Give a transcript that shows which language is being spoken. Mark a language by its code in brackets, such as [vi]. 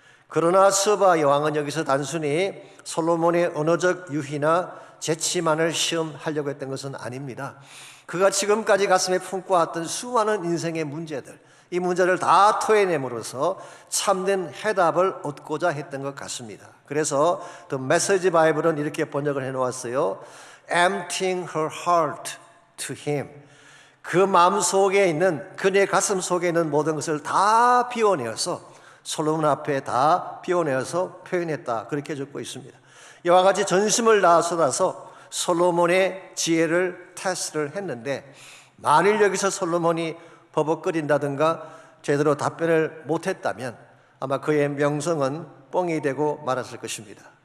[ko] 그러나 스바 여왕은 여기서 단순히 솔로몬의 언어적 유희나 재치만을 시험하려고 했던 것은 아닙니다. 그가 지금까지 가슴에 품고 왔던 수많은 인생의 문제들, 이 문제를 다 토해냄으로써 참된 해답을 얻고자 했던 것 같습니다. 그래서 The Message Bible은 이렇게 번역을 해놓았어요. [en] Emptying her heart to him. [ko] 그 마음 속에 있는, 그의 가슴 속에 있는 모든 것을 다 비워내어서 솔로몬 앞에 다 비워내어서 표현했다 그렇게 적고 있습니다. 이와 같이 전심을 다 쏟아서 솔로몬의 지혜를 테스트를 했는데 만일 여기서 솔로몬이 버벅거린다든가 제대로 답변을 못했다면 아마 그의 명성은 뻥이 되고 말았을 것입니다.